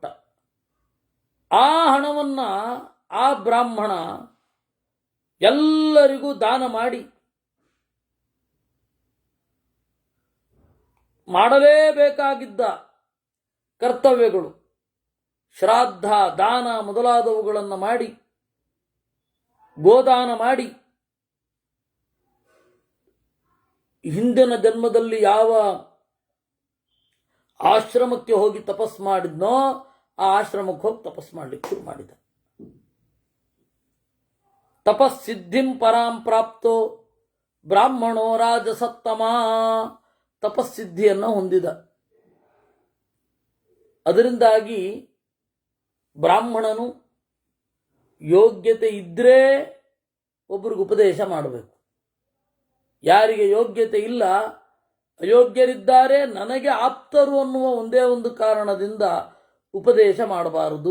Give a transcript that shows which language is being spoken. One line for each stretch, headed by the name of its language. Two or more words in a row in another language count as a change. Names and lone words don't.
Kannada: ಆ ಹಣವನ್ನ ಆ ಬ್ರಾಹ್ಮಣ ಎಲ್ಲರಿಗೂ ದಾನ ಮಾಡಿ ಮಾಡಲೇಬೇಕಾಗಿದ್ದ ಕರ್ತವ್ಯಗಳು, ಶ್ರಾದ್ದ, ದಾನ ಮೊದಲಾದವುಗಳನ್ನು ಮಾಡಿ, ಗೋದಾನ ಮಾಡಿ, ಹಿಂದಿನ ಜನ್ಮದಲ್ಲಿ ಯಾವ ಆಶ್ರಮಕ್ಕೆ ಹೋಗಿ ತಪಸ್ ಮಾಡಿದ್ನೋ ಆ ಆಶ್ರಮಕ್ಕೆ ಹೋಗಿ ತಪಸ್ ಮಾಡಲಿಕ್ಕೆ ಶುರು ಮಾಡಿದ.
Sanskrit: ತಪಸ್ಸಿದ್ಧಿಂ ಪರಾಂ ಪ್ರಾಪ್ತೋ ಬ್ರಾಹ್ಮಣೋ ರಾಜಸತ್ತಮ.
Kannada: ತಪಸ್ಸಿದ್ಧಿಯನ್ನು ಹೊಂದಿದ. ಅದರಿಂದಾಗಿ ಬ್ರಾಹ್ಮಣನು ಯೋಗ್ಯತೆ ಇದ್ದರೆ ಒಬ್ಬರಿಗೆ ಉಪದೇಶ ಮಾಡಬೇಕು. ಯಾರಿಗೆ ಯೋಗ್ಯತೆ ಇಲ್ಲ, ಅಯೋಗ್ಯರಿದ್ದಾರೆ, ನನಗೆ ಆಪ್ತರು ಅನ್ನುವ ಒಂದೇ ಒಂದು ಕಾರಣದಿಂದ ಉಪದೇಶ ಮಾಡಬಾರದು.